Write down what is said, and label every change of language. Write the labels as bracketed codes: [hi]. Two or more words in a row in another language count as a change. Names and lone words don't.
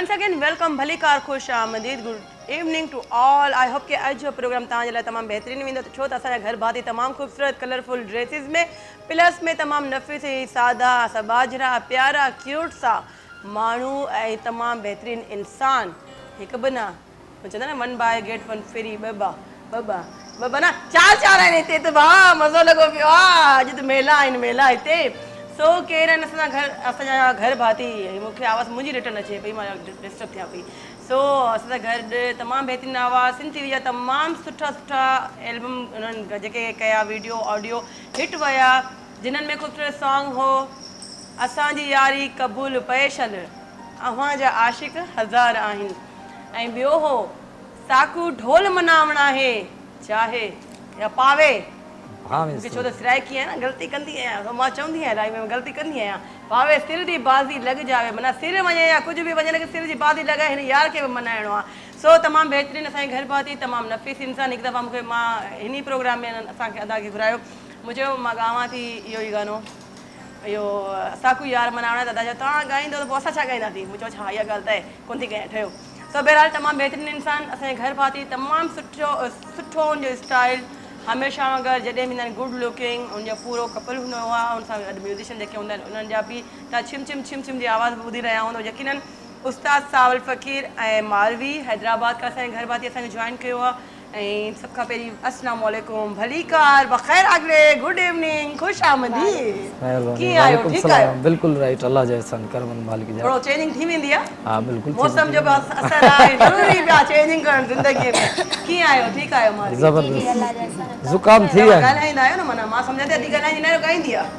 [en] and welcome [sd] भली कार खुश आमदीद [en] good evening to all. I hope [sd] कि अॼु जो प्रोग्राम तव्हांजे लाइ तमामु बहितरीनु वेंदो छो त असांजा घर भाती तमामु ख़ूबसूरत [en] colorful dresses [sd] में प्लस में तमामु नफ़ीस सादा सबाजरा प्यारा क्यूट सा माण्हू ऐं तमामु बहितरीनु इंसान हिकु बि न चवंदा न [en] one buy get one free [sd] ॿ न चार आहिनि हिते त भाउ मज़ो लॻो पियो आहे। अॼु त मेला आहिनि मेला हिते सो केरु आहिनि असांजा घर भाती मूंखे आवाज़ मुंहिंजी रिटर्न अचे पई मां डिस्टर्ब थियां पई। सो असांजा घर तमामु बहितरीनु आवाज़ सिंधी जा तमामु सुठा एल्बम उन्हनि जेके कया [en] video audio [sd] हिट विया जिन्हनि में ख़ूबसूरत सॉन्ग हो असांजी यारी क़बूल पेशल अव्हां जा आशिक हज़ार आहिनि ऐं ॿियो हो साकू ढोल मनावणा है चाहे या पावे मूंखे छो त सिराइकी आहियां न ग़लती कंदी आहियां मां चवंदी आहियां लाइफ में ग़लती कंदी आहियां पावे सिर जी बाज़ी लॻ जावे माना सिर वञे या कुझु बि वञे न सिर जी बाज़ी लॻाए हिन यार खे बि मनाइणो आहे। सो तमामु बहितरीनु असांजे घर भाती तमामु नफ़ीस इंसान हिकु दफ़ा मूंखे मां हिन प्रोग्राम में असांखे अदा खे घुरायो मुंहिंजो मां ॻावां थी इहो ई गानो इहो साकू यार मनावणा दादा चयो तव्हां ॻाईंदो त पोइ असां छा ॻाईंदासीं मूं चयो छा इहा ॻाल्हि त आहे कोन थी कयां ठहियो। सो बहरहाल तमामु बहितरीनु इंसान असांजे घर भाती तमामु सुठो हुनजो स्टाइल हमेशह वांगुरु जॾहिं बि ईंदा [en] good looking [sd] उनजो पूरो कपल हूंदो आहे उन सां गॾु म्यूज़िशियन जेके हूंदा आहिनि उन्हनि जा बि तव्हां छिम छिम जी आवाज़ ॿुधी रहिया हूंदव यकीनन उस्ताद सावल फ़कीर ऐं मालवी हैदराबाद खां असांजे घर भाती असांखे जॉइन कयो आहे ऐं सभ खां पहिरीं [ar] السلام عليكم [sd] भली कार बख़ैर आगले [en] good evening [sd] खुश आमदीद कीअं आहियो ठीकु आहियो बिल्कुल राइट अल्लाह जे एहसान करम मालिक जा थोरो चेंजिंग थी वेंदी आहे हां बिल्कुल मौसम जो असर आहे ज़रूरी पिया चेंजिंग करणु ज़िंदगीअ में कीअं आहियो ठीकु आहियो मां जबरदस्त जुकाम थी आहे ॻाल्हाईंदा आहियो न माना मां सम्झां थी अॼु ॻाल्हाईंदी न ॻाईंदी आहे